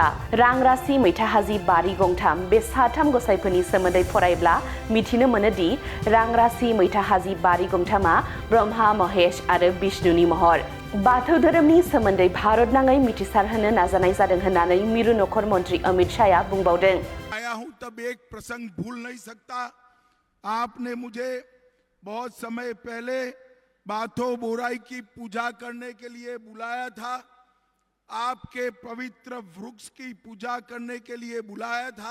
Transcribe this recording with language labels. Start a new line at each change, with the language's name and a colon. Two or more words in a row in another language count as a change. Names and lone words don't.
Bodo: रां राशि मैथा हाजि बारि गंथाम बे साथाम गसाइफोरनि सोमोन्दै फरायब्ला मिथिनो मोनोदि रां राशि मैथा हाजि बारि गंथामा ब्रह्मा, महेश आरो विष्णुनि महर। बाथौ धोरोमनि सोमोन्दै भारत नाङै मिथिसार होनो नाजानाय जादों होननानै मिरु नखर मन्त्रि अमित शाहआ बुंबावदों।
Hindi: आया हूं तब एक प्रसंग भूल नहीं सकता। आपने मुझे बहुत समय पहले बाथौ बोराई की पूजा करने के लिए बुलाया था। आपके पवित्र वृक्ष की पूजा करने के लिए बुलाया था।